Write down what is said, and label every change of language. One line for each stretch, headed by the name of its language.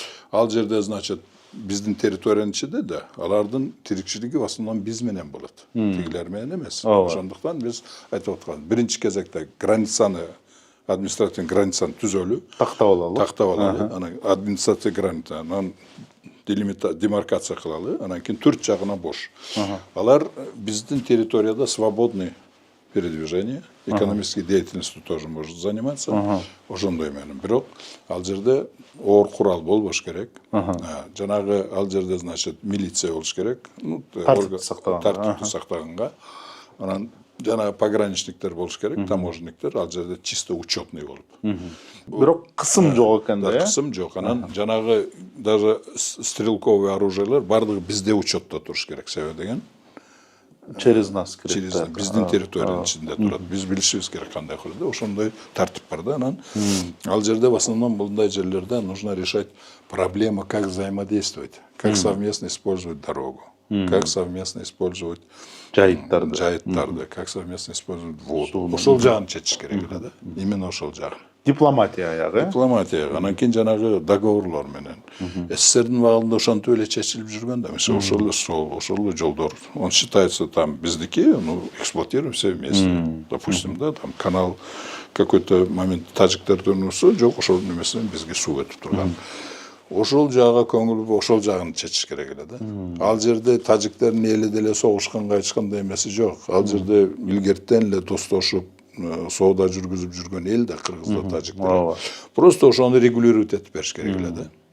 Kyrgyz: Ал жерде, значит, биздин территориянын ичинде да, алардын тирикчилиги
Russian: в основном
Kyrgyz: биз менен болот. Тигилер менен эмес. Ошондуктан биз айтып аткан, биринчи кезекте границаны, административный границаны түзөлү, тактап алалы, анан административный граница, анан демаркация кылалы, анан кийин төрт жагына бош. Алар биздин территорияда
Russian: свободный передвижение, экономической деятельностью тоже может заниматься.
Kyrgyz: Ошондой менен. Бирок ал жерде оор курал болбош керек. Жанагы ал жерде, значит, милиция болуш керек. Тартипти сактаганга. Анан жанагы пограничниктер болуш керек, таможенниктер, ал жерде
Russian: чисто учетный
Kyrgyz: болуп. Бирок кысым жок экен да, кысым жок. Анан жанагы даже стрелковый оружиелер бардыгы бизде учетто туруш керек, себеби деген.
Russian: Через нас
Kyrgyz: керек. Через биздин территориянын ичинде турат. Биз билишибиз керек кандай кылды. Ошондой тартип бар да. Анан ал жерде
Russian: в основном
Kyrgyz: мындай жерлерде
Russian: нужно решать проблему, как взаимодействовать, как совместно использовать дорогу, как совместно использовать
Kyrgyz: жайыттарды,
Russian: как совместно использовать воду.
Kyrgyz: Ошол жагын чечиш керек эле да. Именно ошол жагын. Дипломатия аягы. Дипломатия. Анан кийин жанагы договорлор менен. СССРдин убагында ошентип эле чечилип жүргөн да. Мисалы ошол эле сол, ошол эле жолдор.
Russian: Он считается там
Kyrgyz: биздики,
Russian: ну, эксплуатируем все вместе. Допустим, да, там канал какой-то момент
Kyrgyz: тажиктердин болсо, жок, ошол немесинен бизге суу өтүп турган. Ошол жага көңүл, ошол жагын чечиш керек эле да. Ал жерде тажиктердин эли деле согушканга эч кандай эмеси жок. Ал жерде илгертен эле достошуп соода жүргүзүп жүргөн эл да, кыргыздар, тажиктер. Просто ошону регулировать этип бериш керек эле да.